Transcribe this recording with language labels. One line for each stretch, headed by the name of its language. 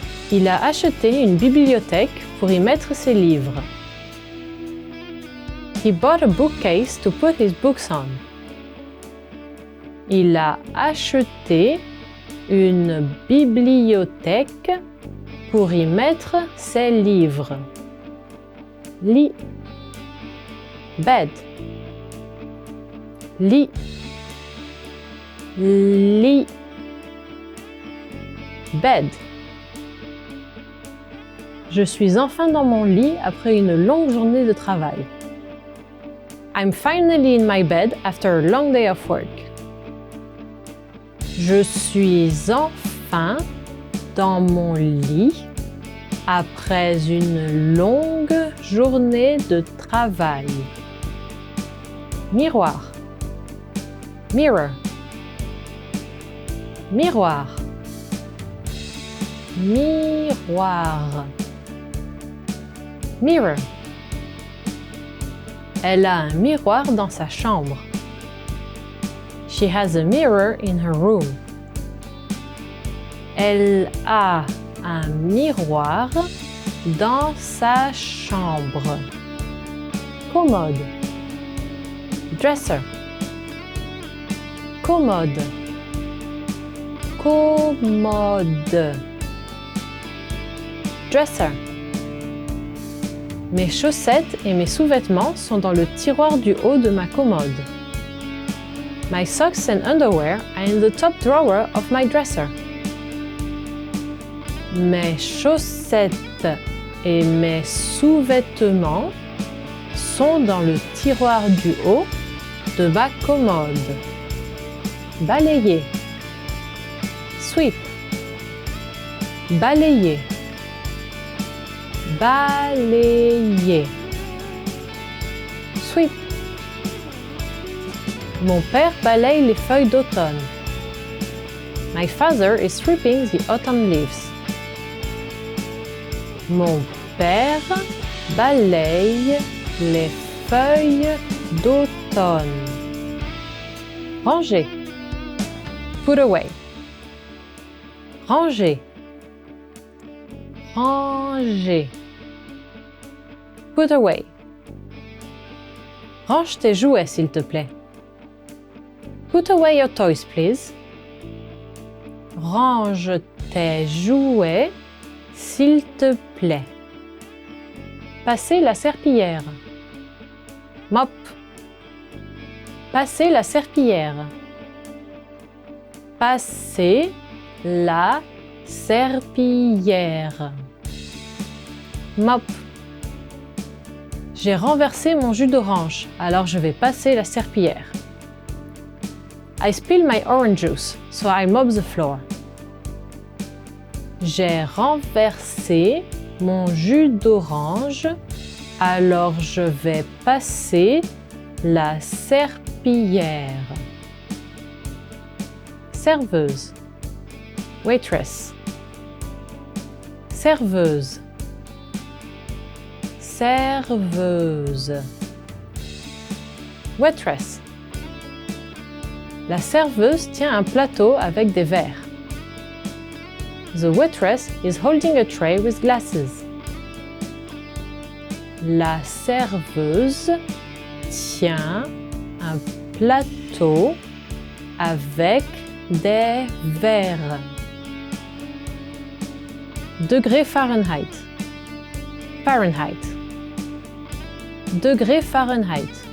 French: Il a acheté une bibliothèque pour y mettre ses livres.
English: He bought a bookcase to put his books on.
French: Il a acheté une bibliothèque pour y mettre ses livres. Lit. Bed. Lit. Lit.
English: Bed.
French: Je suis enfin dans mon lit après une longue journée de travail.
English: I'm finally in my bed after a long day of work.
French: Je suis enfin dans mon lit après une longue journée de travail. Miroir. Mirror. Miroir. Miroir. Mirror. Elle a un miroir dans sa chambre.
English: She has a mirror in her room.
French: Elle a un miroir dans sa chambre. Commode. Dresser. Commode. Commode.
English: Dresser.
French: Mes chaussettes et mes sous-vêtements sont dans le tiroir du haut de ma commode.
English: My socks and underwear are in the top drawer of my dresser.
French: Mes chaussettes et mes sous-vêtements sont dans le tiroir du haut de ma commode. Balayer. Sweep. Balayer. Balayer. Sweep. Mon père balaye les feuilles d'automne.
English: My father is sweeping the autumn leaves.
French: Mon père balaye les feuilles d'automne. Ranger. Put away. Ranger. Ranger. Put away. Range tes jouets, s'il te plaît.
English: Put away your toys, please.
French: Range tes jouets, s'il te plaît. Passer la serpillière. Mop. Passer la serpillière. Passer la serpillière. Mop. J'ai renversé mon jus d'orange, alors je vais passer la serpillière.
English: I spilled my orange juice, so I mop the floor.
French: J'ai renversé mon jus d'orange, alors je vais passer la serpillière. Serveuse. Waitress. Serveuse. Serveuse.
English: Waitress.
French: La serveuse tient un plateau avec des verres.
English: The waitress is holding a tray with glasses.
French: La serveuse tient un plateau avec des verres. Degré Fahrenheit. Fahrenheit. Degré Fahrenheit.